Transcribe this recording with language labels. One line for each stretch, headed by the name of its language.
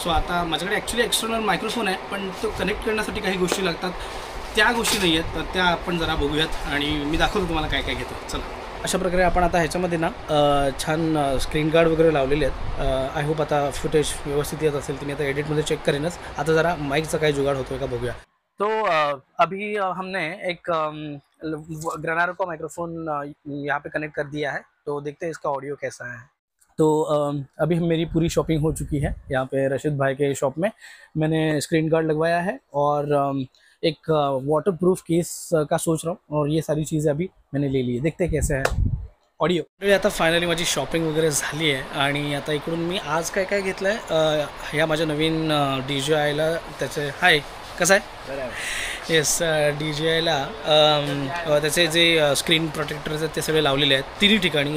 Marathi: So आता माझ्याकडे actually external microphone आहे, पण तो कनेक्ट करण्यासाठी काही गोष्टी लागतात, त्या गोष्टी नाही आहेत. तर त्या आपण जरा बघूयात आणि मी दाखवतो तुम्हाला काय काय घेतो. चला. अशा प्रकारे आपण आता ह्याच्यामध्ये ना छान स्क्रीन गार्ड वगैरे लावलेले आहेत.
English: I hope
Marathi: आता फुटेज व्यवस्थित येत असेल. तुम्ही आता एडिटमध्ये चेक करेनच. आता जरा माईकचा काही जुगाड होतो आहे का बघूया.
Hindi: तो अभी हमने एक ग्रेनारो का माइक्रोफोन यहाँ पे कनेक्ट कर दिया है, तो देखते हैं इसका ऑडियो कैसा है. तो अभी मेरी पूरी शॉपिंग हो चुकी है. यहाँ पे रशीद भाई के शॉप में मैंने स्क्रीन गार्ड लगवाया है और एक वाटरप्रूफ केस का सोच रहा हूँ, और ये सारी चीज़ें अभी मैंने ले ली है. देखते हैं कैसे है ऑडिओ.
Marathi: आता फायनली माझी शॉपिंग वगैरे झाली आहे आणि आता इकडून मी आज काय काय घेतलं आहे ह्या माझ्या नवीन DJIला त्याचे हाय कसं आहे येस DJIला त्याचे जे स्क्रीन प्रोटेक्टर्स आहेत ते सगळे लावलेले आहेत तिन्ही ठिकाणी.